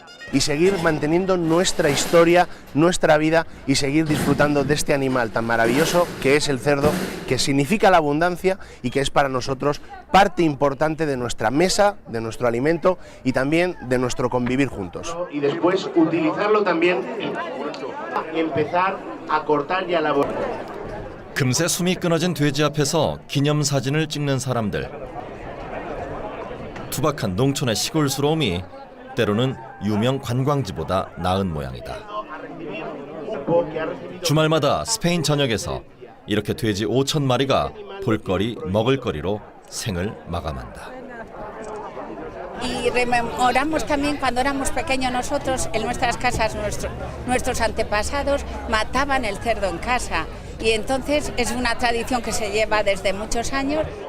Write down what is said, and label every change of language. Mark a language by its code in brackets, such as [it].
[es] Y seguir manteniendo nuestra historia, nuestra vida y seguir disfrutando de este animal tan maravilloso que es el cerdo, que significa la abundancia y que es para nosotros parte importante de nuestra mesa, de nuestro alimento y también de nuestro convivir juntos. Y después utilizarlo también y empezar a cortar y a elaborar. [ko] 금세 숨이 끊어진 돼지 앞에서 기념사진을 찍는 사람들. 투박한 농촌의 시골스러움이 때로는 유명 관광지보다 나은 모양이다. 주말마다 스페인 전역에서 이렇게 돼지 5,000마리가 볼거리, 먹을거리로 생을 마감한다. [es] Y rememoramos también cuando éramos pequeños nosotros, en nuestras casas, nuestros antepasados mataban el cerdo en casa. Y entonces es una tradición que se lleva desde muchos años.